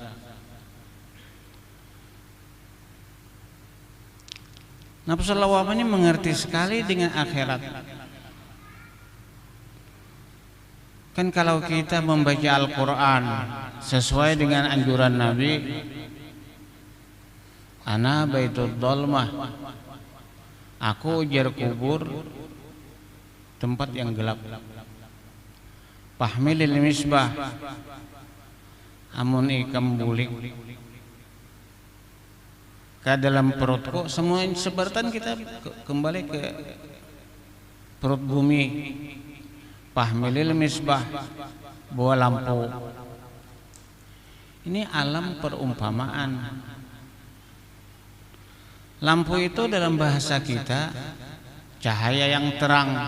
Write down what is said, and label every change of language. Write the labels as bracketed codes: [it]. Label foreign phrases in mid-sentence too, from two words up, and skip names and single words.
[bjn] Nafsul lawamah ini mengerti sekali dengan akhirat. Kan kalau kita membaca Al-Quran sesuai dengan anjuran Nabi, [ar] أنا بيت الظلمة, [bjn] aku ujar kubur tempat yang gelap. [ar] فاحمل المصباح, [bjn] amun ikam bulik ke dalam perutku, semua sebartan kita kembali ke perut bumi. [ar] فاحمل المصباح, [bjn] bawa lampu. Ini alam perumpamaan. Lampu itu dalam bahasa kita cahaya yang terang.